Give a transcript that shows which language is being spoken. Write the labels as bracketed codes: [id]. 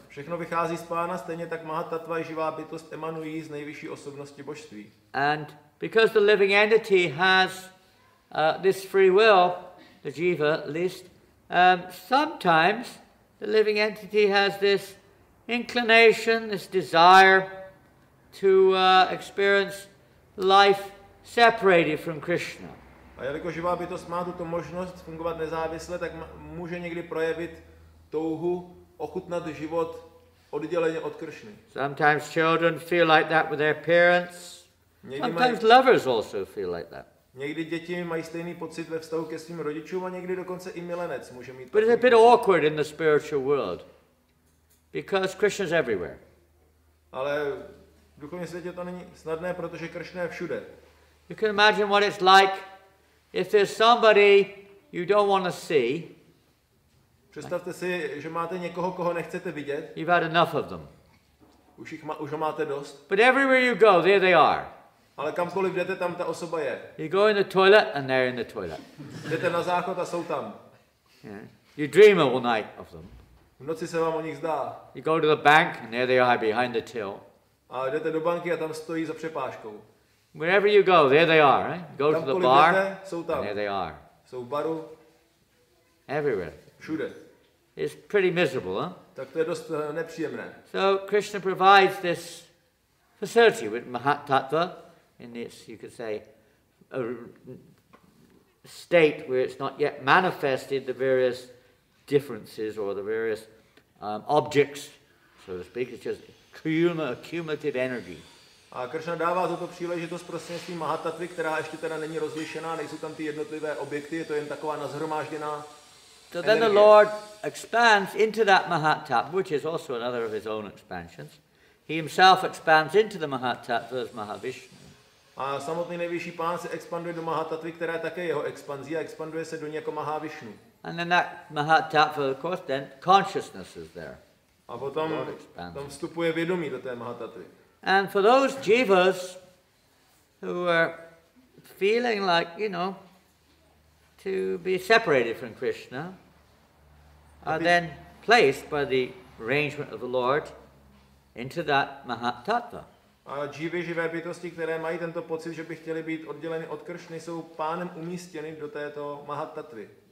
[cs] Všechno vychází z Pána, stejně tak mahat-tattva i živá bytost emanují z nejvyšší osobnosti božství. [en] And because the living entity has this free will, the jiva at least, sometimes the living entity has this inclination, this desire to experience life separated from Krishna. [cs] A jelikož živá bytost má tuto možnost fungovat nezávisle, tak může někdy projevit touhu ochutnat život odděleně od Kršny. [en] Sometimes children feel like that with their parents. Sometimes lovers also feel like that. [cs] Někdy děti mají stejný pocit ve vztahu ke svým rodičům a někdy dokonce i milenec může mít. [en] But it's a bit awkward in the spiritual world because Krishna is everywhere. [cs] Ale v duchovním světě to není snadné, protože Kršna je všude. [en] You can imagine what it's like if there's somebody you don't want to see. [cs] Představte si, že máte někoho, koho nechcete vidět. [en] You've had enough of them. [cs] Už ho máte dost. [en] But everywhere you go, there they are. [cs] Ale kamkoliv jdete, tam ta osoba je. [en] You go in the toilet and they're in the toilet. [cs] Jdete na záchod a jsou tam. [en] Yeah. You dream all night of them. [cs] V noci se vám o nich zdá. [en] You go to the bank and there they are behind the till. [cs] A jdete do banky a tam stojí za přepážkou. [en] Wherever you go, there they are, right? You go to the bar, [cs] jdete, jsou tam. [en] and there they are. [cs] Jsou v baru. [en] Everywhere. [cs] Všude. [en] It's pretty miserable, huh? [cs] Tak to je dost nepříjemné. [en] So Krishna provides this facility with mahat-tattvy in this, you could say, a state where it's not yet manifested the various differences or the various objects, so to speak. It's just cumulative energy. [cs] A Krishna dává tuto příležitost prostřednictvím mahat-tattvy, která ještě teda není rozlišená, nejsou tam ty jednotlivé objekty, je to jen taková nazhromážděná. [en] So then the Lord expands into that mahat-tattvy, which is also another of his own expansions. He himself expands into the mahat-tattvy as Mahavishnu. [cs] A samotný nejvyšší pán se expanduje do mahat-tattvy, která je také jeho expanzí a expanduje se do ní jako Mahavishnu. [en] And then that mahat-tattvy, of course, then consciousness is there. [cs] A potom tam vstupuje vědomí do té mahat-tattvy. [en] And for those jivas who are feeling like, to be separated from Krishna, are then placed by the arrangement of the Lord into that mahat-tattvy. [cs] A živé bytosti, které mají tento pocit, že by chtěli být odděleny od Kršny, jsou pánem umístěny do této mahat-tattvy.